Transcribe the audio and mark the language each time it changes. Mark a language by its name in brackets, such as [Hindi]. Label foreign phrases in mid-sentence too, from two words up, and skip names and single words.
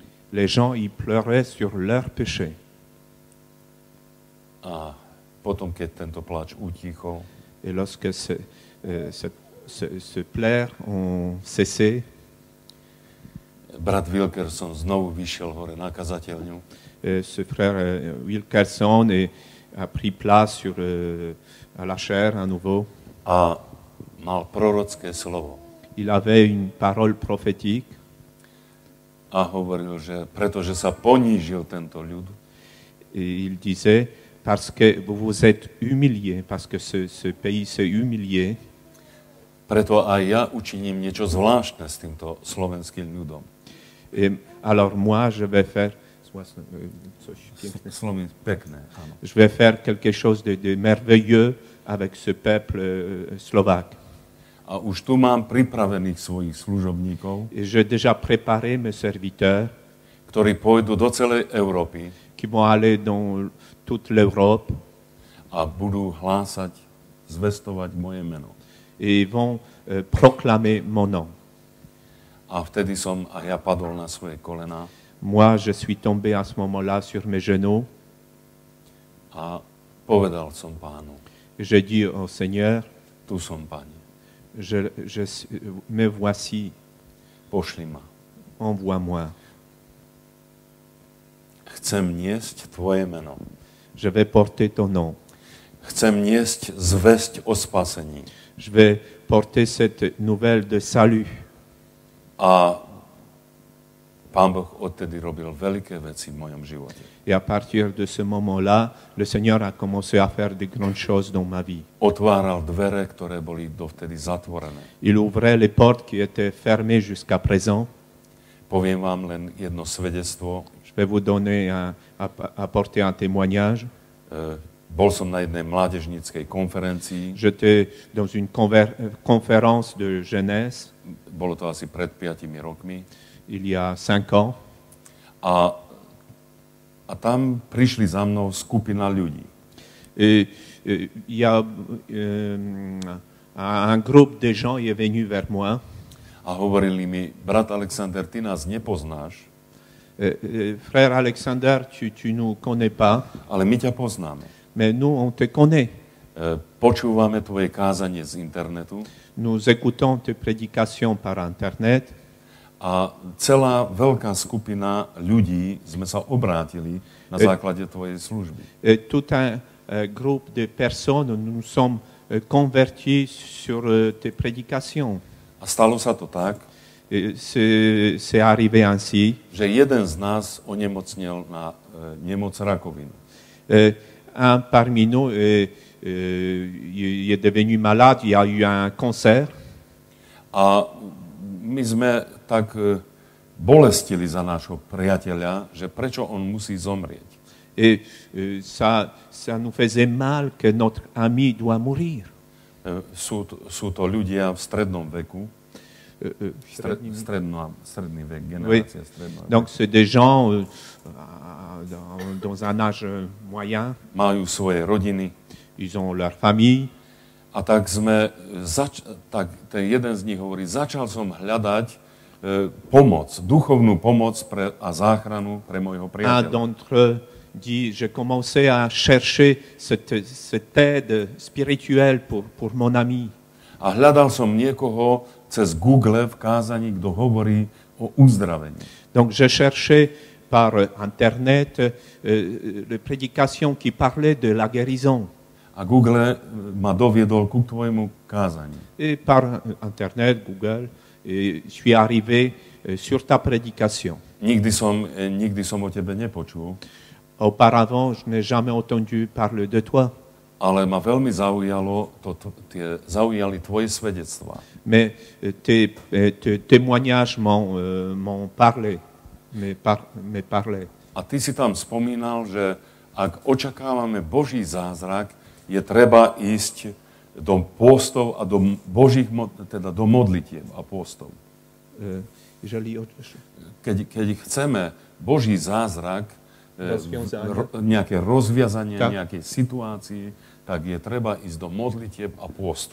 [French] Les gens y pleuraient sur leurs péchés. [Slovak] A potom, keď tento plač utichol, [French] Et lorsque ce pleurs ont cessé, [Slovak] brat Wilkerson znovu vyšiel hore na kazateľňu [French] ce frère Wilkerson a pris place à la chaire à nouveau. [Slovak] a mal prorocké slovo. [French] Il avait une parole prophétique. [Slovak] A hovoril, že pretože sa ponížil tento ľud, [French] Et il disait, parce que vous vous êtes humiliés, parce que ce pays s'est humilié, [Slovak] preto aj ja učiním niečo zvláštne s týmto slovenským ľudom. [French] et alors moi, je vais faire [Slovak] Pekné, áno. [French] Je vais faire quelque chose de merveilleux avec ce peuple slovaque. [Slovak] A už tu mám pripravených svojich služobníkov, [French] Et j'ai déjà préparé mes serviteurs [Slovak] ktorí pôjdu do celej Európy [French] qui vont aller dans toute l'Europe [Slovak] a budú hlásať, zvestovať moje meno. [French] et ils vont proclamer mon nom. [Slovak] A vtedy som a ja padol na svoje kolená [French] Moi, je suis tombé à ce moment-là sur mes genoux. [Slovak] a povedal som Pánu, [French] J'ai dit au Seigneur, [Slovak] tu som, Pane, [French] me voici, [Slovak] pošli ma. [French] envoie-moi. [Slovak] Chcem niesť tvoje meno. [French] Je vais porter ton nom. [Slovak] Chcem niesť zvesť o spasení. [French] Je vais porter cette nouvelle de salut. [Slovak] A Pán Boh odtedy robil veľké veci v mojom živote. [French] Et à partir de ce moment-là, le Seigneur a commencé à faire de grandes choses dans ma vie. [Slovak] Otváral dvere, ktoré boli dovtedy zatvorené. [French] Il ouvrait les portes qui étaient fermées jusqu'à présent. [Slovak] Poviem vám len jedno svedectvo. [French] Je vais vous donner apporter un témoignage. [Slovak] Bol som na jednej mládežníckej konferencii. [French] J'étais dans une conférence de jeunesse [Slovak] Bolo to asi pred 5 rokmi. [French] il y a 5 ans. [Slovak] A tam prišli za mnou skupina ľudí. [French] Et il y a un groupe de gens qui est venu vers moi. [Slovak] A hovorili mi, brat Alexander, ty nás nepoznáš, [French] Frère Alexander, tu nous connais pas, [Slovak] ale my ťa poznáme. [French] mais nous, on te connaît. [Slovak] Počúvame tvoje kázanie z internetu [French] Nous écoutons tes prédications par Internet. [Slovak] a celá veľká skupina ľudí sme sa obrátili na základe tvojej služby. [French] Et tout un groupe de personnes, nous nous sommes convertis sur tes prédications. [Slovak] A stalo sa to tak, [French] Et c'est arrivé ainsi. [Slovak] že jeden z nás onemocnel na nemoc rakovinu. [French] Un parmi nous il est devenu malade, il y a eu un cancer. [Slovak] A my sme tak bolestili za nášho priateľa, že prečo on musí zomrieť. [French] Et ça nous faisait mal que notre ami doit mourir. [Slovak] Sú to ľudia v strednom veku, stredný vek, generácia stredná. [French] Donc c'est des gens dans un âge moyen. [Slovak] Majú svoje rodiny. [French] Ils ont leur famille. [Slovak] A tak ten jeden z nich hovorí, začal som hľadať pomoc, duchovnú pomoc a záchranu pre môjho [French] Un [Slovak] priateľa. [French] d'entre eux dit, j'ai commencé à chercher cette aide spirituelle pour mon ami. [Slovak] A hľadal som niekoho cez Google v kázaní, kto hovorí o uzdravení. [French] Donc je cherchais par Internet les prédications qui parlaient de la guérison. [Slovak] A Google ma doviedol ku tvojmu kázaniu. [French] Et par Internet, Google, et je suis arrivé sur ta prédication. [Slovak] Nikdy som o tebe nepočul, [French] Auparavant, je n'ai jamais entendu parler de toi. [Slovak] ale ma veľmi zaujali tvoje svedectvá. [French] Mais tes témoignages m'ont parlé. Me parlaient. [Slovak] A ty si tam spomínal, že ak očakávame Boží zázrak, je treba ísť do postov a do modlitieb a postov. Keď chceme Boží zázrak, nejaké rozviazanie nejakej situácii, tak je treba ísť do modlitieb a postu.